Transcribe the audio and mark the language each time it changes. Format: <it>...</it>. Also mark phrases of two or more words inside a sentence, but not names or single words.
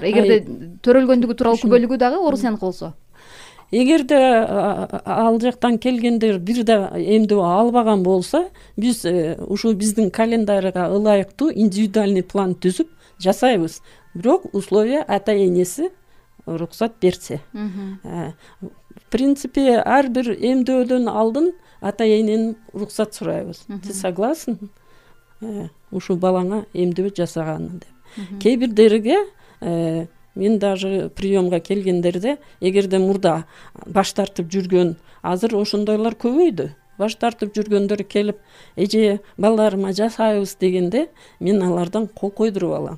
<ky>Эгерде төрөлгөндүгү тууралуу күбөлүгү дагы орусияныкы болсо? Эгерде ал жактан келгендер бир да эмдөө албаган болсо, биз ушул биздин календарга ылайыктуу</ky> <ru>индивидуальный план</ru> <ky>түзүп жасайбыз. Бирок условия ата энеси уруксат берсе.</ky> <ru>В принципе,</ru> <ky>ар бир эмдөөдөн алдын ата эненин уруксат сурайбыз.</ky> <ru>Ты согласен</ru> <ky>ушул балаңа эмдөө жасаганы деп. Кээ бирлерге мен даже приемга келгендерде эгерде мурда баш тартып жүргөн, азыр ошондойлор көбөйдү. Баш тартып жүргөндөр келип, эже балдарыма жасайбыз дегенде, мен алардан кол койдуруп алам.</ky>